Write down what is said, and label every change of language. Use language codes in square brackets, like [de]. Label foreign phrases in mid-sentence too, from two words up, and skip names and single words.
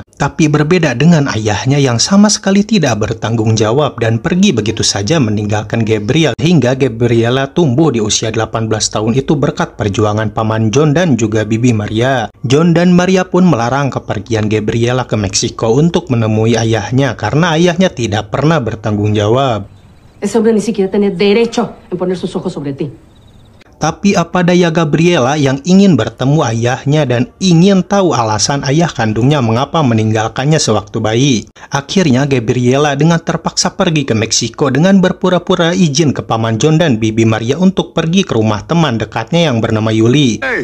[id] Tapi berbeda dengan ayahnya yang sama sekali tidak bertanggung jawab dan pergi begitu saja meninggalkan Gabriel. Hingga Gabriela tumbuh di usia 18 tahun itu berkat perjuangan paman John dan juga bibi Maria. John dan Maria pun melarang kepergian Gabriela ke Meksiko untuk menemui ayahnya karena ayahnya tidak pernah bertanggung jawab. [es] Ese hombre ni siquiera tiene derecho en poner sus ojos sobre ti. [id] Tapi apa daya Gabriela yang ingin bertemu ayahnya dan ingin tahu alasan ayah kandungnya mengapa meninggalkannya sewaktu bayi. Akhirnya Gabriela dengan terpaksa pergi ke Meksiko dengan berpura-pura izin ke paman John dan bibi Maria untuk pergi ke rumah teman dekatnya yang bernama Yuli.